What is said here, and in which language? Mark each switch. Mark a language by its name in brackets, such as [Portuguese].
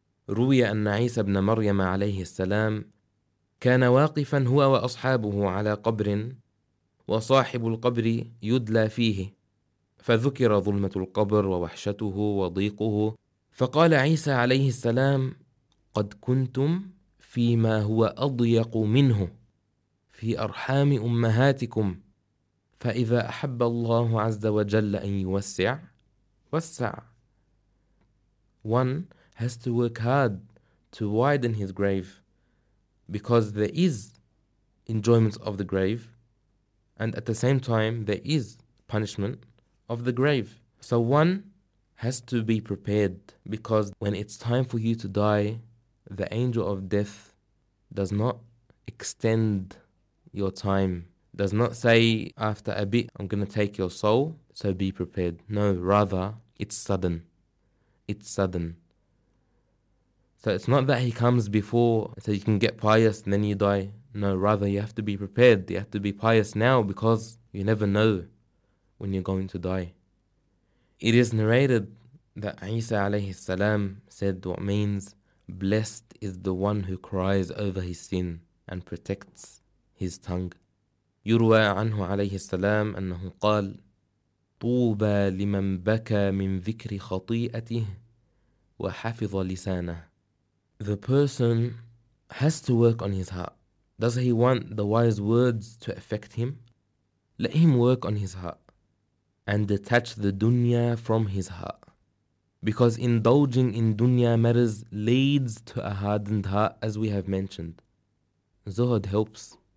[Arabic] روي أن عيسى بن مريم عليه السلام كان واقفا هو وأصحابه على قبر وصاحب القبر يدلى فيه فذكر ظلمة القبر ووحشته وضيقه فقال عيسى عليه السلام: "قد كنتم فيما هو أضيق منه في أرحام أمهاتكم، فإذا أحب الله عز وجل أن يوسع، وسع. [English] One has to work hard to widen his grave because there is enjoyment of the grave and at the same time there is punishment of the grave. So one has to be prepared because when it's time for you to die, the angel of death does not extend your time. Does not say, after a bit, I'm going to take your soul, so be prepared. No, rather, it's sudden. It's sudden. So it's not that he comes before, so you can get pious and then you die. No, rather, you have to be prepared. You have to be pious now because you never know when you're going to die. It is narrated that Isa alayhi salam said what means, blessed is the one who cries over his sin and protects his tongue. [Arabic] يروى عنه عليه السلام أنه قال طوبى لمن بكى من ذكر خطيئته وحفظ لسانه. [English] The person has to work on his heart. Does he want the wise words to affect him? Let him work on his heart and detach the dunya from his heart. Because indulging in dunya matters leads to a hardened heart, as we have mentioned. Zuhud helps.